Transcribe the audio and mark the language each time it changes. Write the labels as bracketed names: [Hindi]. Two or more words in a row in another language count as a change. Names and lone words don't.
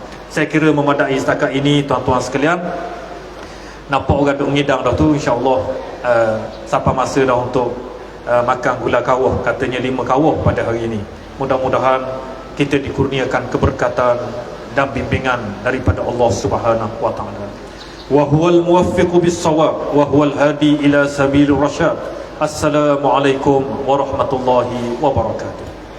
[Malay] Saya kira memadai setakat ini, tuan-tuan sekalian. Nampak orang duk ngidang dah tu, [Arabic] إن شاء الله [Malay] sampai masa dah untuk makan gula kawah, katanya 5 kawah pada hari ini. Mudah-mudahan kita dikurniakan keberkatan dan bimbingan daripada [Arabic] الله سبحانه وتعالى. وهو الموفق بالصواب وهو الهادي إلى سبيل الرشاد. السلام عليكم ورحمة الله وبركاته.